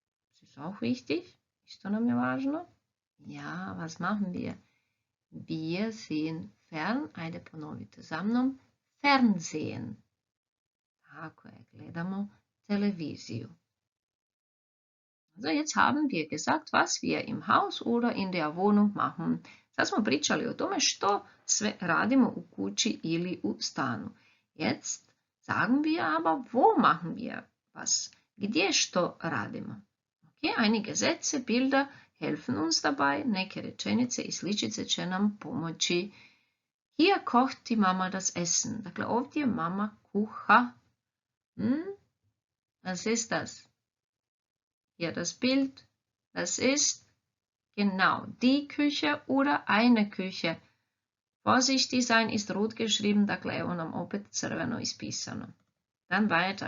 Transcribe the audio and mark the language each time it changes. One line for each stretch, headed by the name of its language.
German: Das ist auch wichtig.
Croatian: Isto nam je važno.
German: Ja, was machen wir? Wir sehen fern.
Croatian: Ajde ponovite za mnom.
German: Fernsehen.
Croatian: Tako je, gledamo Televiziju.
German: Also jetzt haben wir gesagt, was wir im Haus oder in der Wohnung machen.
Croatian: Sad smo pričali o tome što sve radimo u kući ili u stanu.
German: Jetzt sagen wir aber, wo machen wir was?
Croatian: Gdje što radimo?
German: Okay, einige Sätze, Bilder helfen uns dabei.
Croatian: Neke rečenice i sličice će nam pomoći.
German: Hier kocht die Mama das Essen.
Croatian: Dakle, ovdje mama kuha.
German: Was ist das? Hier das Bild. Das ist genau die Küche oder eine Küche. Vorsicht, Design ist rot geschrieben,
Croatian: dakle evo nam opet crveno ispisano.
German: Dann weiter.